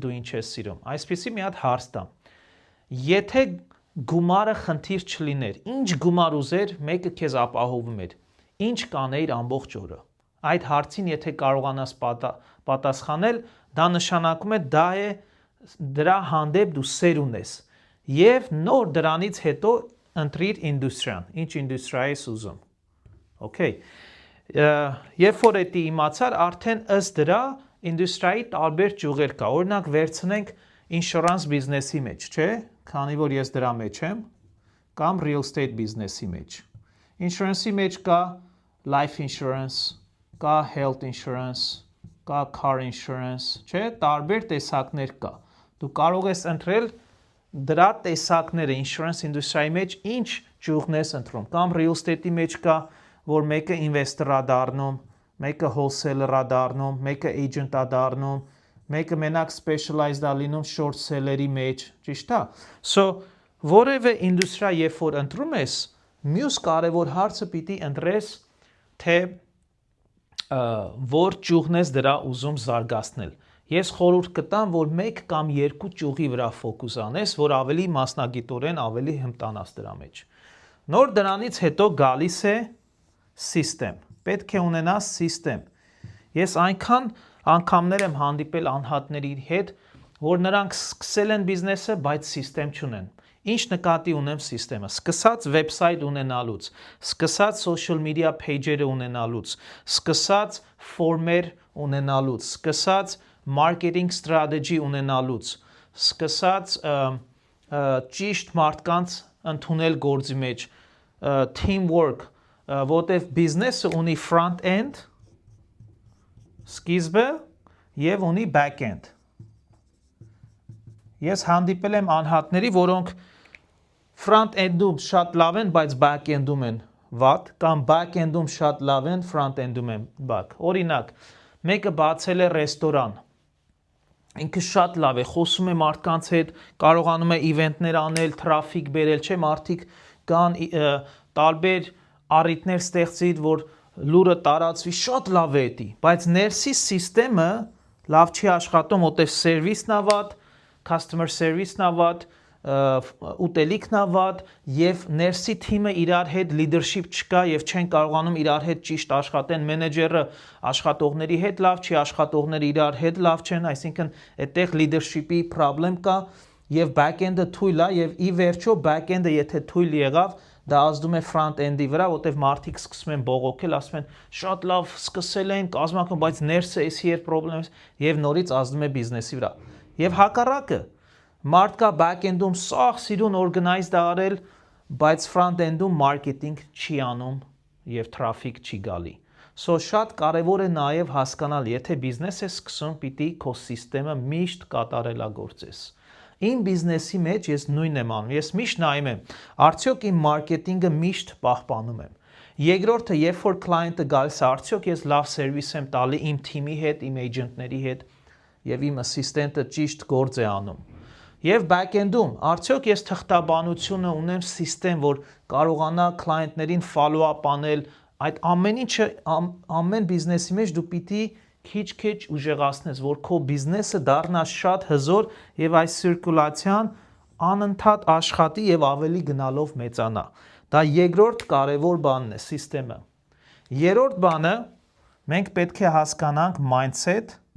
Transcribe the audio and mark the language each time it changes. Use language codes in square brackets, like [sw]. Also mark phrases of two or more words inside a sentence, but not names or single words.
[hy] դու ինչ ես սիրում։ Այսպեսի մի հատ հարց տամ։ Եթե գումարը խնդիր չլիներ, ինչ գումար ուզեր, մեկը քեզ ապահովում էր, ինչ կանեիր ամբողջ օրը։ Այդ հարցին եթե կարողանաս պատասխանել, դա նշանակում է դրա հանդեպ դու սեր ունես եւ նոր դրանից հետո ընտրիր ինդուստրիան, ինչ ինդուստրիա ես ուզում։ Okay։ Երբ որ դա իմացար, արդեն ըստ դրա ինդուստրիայի տարբեր ճյուղեր կա։ Օրինակ վերցնենք ինշուրանս բիզնեսի մեջ, չէ՞, քանի որ ես դրա մեջ եմ, կամ [en] real estate [hy] բիզնեսի մեջ։ Insurance-ի մեջ կա [en] life insurance, [hy] կա [en] health insurance, [hy] կա [en] car insurance, [hy] չէ՞, տարբեր տեսակներ կա։ Դու կարող ես ընտրել դրա տեսակները [en] insurance industry-ի [hy] մեջ ինչ ճյուղն ես ընտրում։ Կամ [en] real estate-ի [hy] մեջ կա, որ մեկը investor-ա դառնում, մեկը wholesaler-ա դառնում, մեկը agent-ա դառնում, մեկը մենակ specialized-ա լինում [en] short seller-ի [hy] մեջ, ճիշտ է։ So որևէ ինդուստրիա երբ որ ընտրում ես, մյուս կարևոր հարցը պիտի ընտրես, թե որ ճյուղն ես դրա ուզում զարգացնել։ Ես խորհուրդ կտամ, որ 1 կամ 2 ճյուղի վրա ֆոկուս անես, որ ավելի մասնագիտորեն ավելի հմտանաս դրա մեջ։ Նոր դրանից հետո գալիս է system։ Պետք է ունենաս system։ Ես այնքան անգամներ եմ հանդիպել անհատների հետ, որ նրանք սկսել են բիզնեսը, բայց սիստեմ չունեն։ Ինչ նկատի ունեմ սիստեմը, սկսած վեբսայթ ունենալուց, սկսած [en] social media page-երը [hy] ունենալուց, սկսած ֆորմեր ունենալուց, սկսած [en] marketing strategy [hy] ունենալուց, սկսած ճիշտ մարդկանց ընդունել գործի մեջ, teamwork, որտեվ բիզնեսը ունի [en] front end, [hy] սկիզբը եւ ունի [en] back end։ [hy] Ես հանդիպել եմ անհատների, որոնք [en] front end-ում [hy] շատ լավ են, բայց [en] back end-ում [hy] են վատ, կամ [en] back end-ում [hy] շատ լավ են, [en] front end-ում [hy] են վատ։ Օրինակ, մեկը բացել է ռեստորան։ Ինքը շատ լավ է, խոսում է մարդկանց հետ, կարողանում է իվենտներ անել, թրաֆիկ բերել, չէ՞, մարդիկ կան տարբեր առիթներ ստեղծի, որ լուրը տարածվի, շատ լավ է դա, բայց ներսի սիստեմը լավ չի աշխատում, որտեղ սերվիսն է վատ, [en] customer service-ն [hy] է վատ, ուտելիքն է վատ եւ ներսի թիմը իրար հետ leadership չկա եւ չեն կարողանում իրար հետ ճիշտ աշխատեն, մենեջերը աշխատողների հետ լավ չի, աշխատողները իրար հետ լավ չեն, այսինքն այդտեղ [en] leadership-ի problem [hy] կա եւ back-end-ը թույլ է եւ ի վերջո back-end-ը եթե թույլ եղավ, դա ազդում է front-end-ի վրա, որտեղ մարդիկ սկսում են բողոքել, ասում են շատ լավ սկսել են, կազմակերպում, բայց ներսը էսի էր problem եւ նորից ազդում է բիզնեսի վրա։ Եվ հակառակը մարդ կա back-end-ում սաղ սիրուն organized արել, բայց front-end-ում marketing չի անում եւ traffic չի գալի։ So շատ կարեւոր է նաեւ հասկանալ, եթե բիզնես ես սկսում, պիտի քո սիստեմը միշտ կատարելագործես։ Իմ բիզնեսի մեջ ես նույնն եմ անում, ես միշտ նայում եմ, արդյոք իմ մարքեթինգը միշտ պահպանում եմ։ Երկրորդը, երբ որ client-ը գալիս է, արդյոք ես լավ սերվիս եմ տալի իմ թիմի հետ, իմ agent-ների հետ եւ իմ assistant-ը ճիշտ գործ է անում։ Եվ back-end-ում, արդյոք ես թղթաբանությունը ունեմ սիստեմ, որ կարողանա client-ներին follow-up անել, այդ ամեն ինչը ամեն բիզնեսի մեջ դու պիտի քիչ-քիչ ուժեղացնես, որ քո բիզնեսը դառնա շատ հզոր եւ այս ցիրկուլացիան անընդհատ աշխատի եւ ավելի գնալով մեծանա։ Դա երկրորդ կարևոր բանն է, սիստեմը։ Երրորդ բանը, մենք պետք է հասկանանք mindset